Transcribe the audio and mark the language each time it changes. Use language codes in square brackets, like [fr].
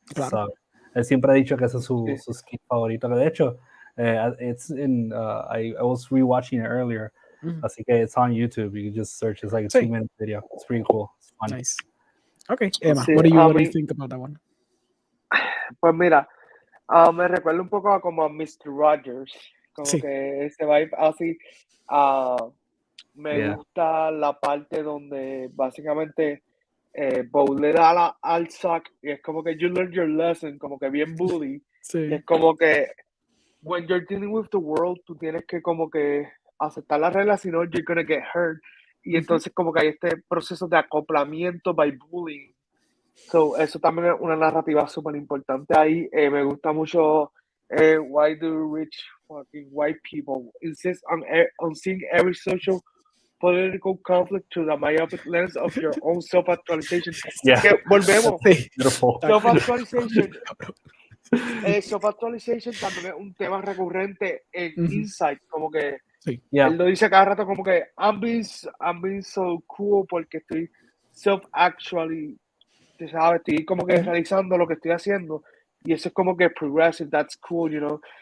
[es] Claro. [en] So, [es] él siempre ha dicho que ese es su skit favorito, que de hecho, [en] it's in, I was rewatching it earlier, [es] así que [en] it's on YouTube. You can just search. It's like a 2-minute video. It's pretty cool. It's fun. Nice. Okay, Emma, what do you think about that one? [es] Pues mira, me recuerda un poco como a Mr. Rogers, como que ese vibe así. Me gusta la parte donde básicamente Bo le da al sack y es como que [en] you learned your lesson, [es] como que bien bully. Es como que [en] when you're dealing with the world, [es] tú tienes que como que aceptar las reglas, si no, [en] you're gonna get hurt. [es] Y entonces como que hay este proceso de acoplamiento [en] by bullying. [es] So, eso también es una narrativa súper importante ahí. Me gusta mucho [en] why do rich fucking white people insist on seeing every social political conflict through the myopic lens of your own self-actualization. [es] Que volvemos. Self-actualization. Self-actualization también es un tema recurrente en Insight, como que él lo dice cada rato como que [en] I'm being so cool [es] porque estoy self-actually, ¿sabes? Estoy como que realizando lo que estoy haciendo y eso es como que progressive, [en] that's cool, you know.